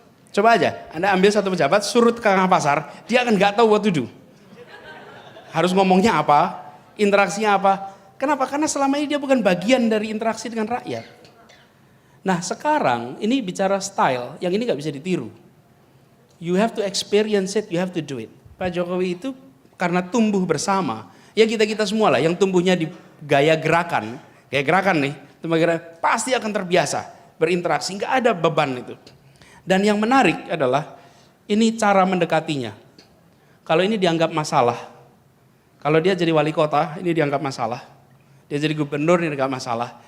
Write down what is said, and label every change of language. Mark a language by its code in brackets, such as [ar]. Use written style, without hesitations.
[id] Coba aja, Anda ambil satu pejabat, suruh ke tengah pasar, dia akan nggak tahu [en] what to do. [id] Harus ngomongnya apa, interaksinya apa. Kenapa? Karena selama ini dia bukan bagian dari interaksi dengan rakyat. Nah sekarang ini bicara style, yang ini nggak bisa ditiru. [en] You have to experience it, you have to do it. [id] Pak Jokowi itu karena tumbuh bersama, ya kita semua lah yang tumbuhnya di gaya gerakan nih, pasti akan terbiasa berinteraksi, nggak ada beban itu. Dan yang menarik adalah ini cara mendekatinya. Kalau ini dianggap masalah, kalau dia jadi wali kota ini dianggap masalah, dia jadi gubernur ini dianggap masalah.